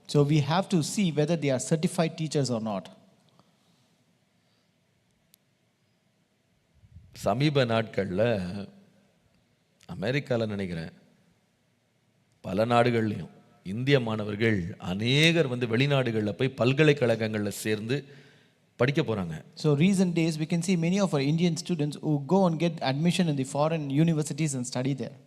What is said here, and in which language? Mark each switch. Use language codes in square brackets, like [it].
[en] So we have to see whether they are certified teachers or not. [ta] சமீப நாட்களில் அமெரிக்காவில் நினைக்கிறேன், பல நாடுகள்லையும் இந்திய மாணவர்கள் அநேகர் வந்து வெளிநாடுகளில் போய் பல்கலைக்கழகங்களில் சேர்ந்து படிக்க போகிறாங்க. [en] So recent days we can see many of our Indian students who go and get admission in the foreign universities and study there.